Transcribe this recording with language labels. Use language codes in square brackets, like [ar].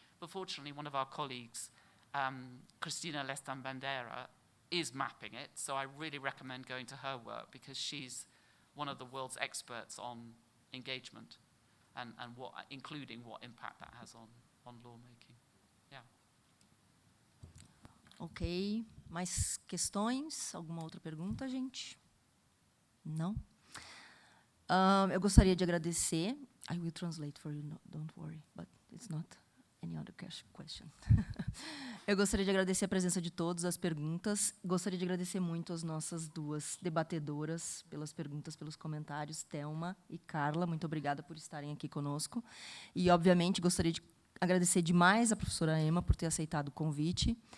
[en] But fortunately, one of our colleagues, Cristina Lestan-Bandera, is mapping it, so I really recommend going to her work because she's one of the world's experts on engagement and including what impact that has on lawmaking. Yeah. [pt] Ok. Mais questões? Alguma outra pergunta, gente? Não? Eu gostaria de agradecer. [en] I will translate for you, no, don't worry, but it's not any other question. [pt] Eu gostaria de agradecer a presença de todos, as perguntas. Gostaria de agradecer muito as nossas duas debatedoras pelas perguntas, pelos comentários, Telma e Carla. Muito obrigada por estarem aqui conosco. E, obviamente, gostaria de agradecer demais a professora Emma por ter aceitado o convite.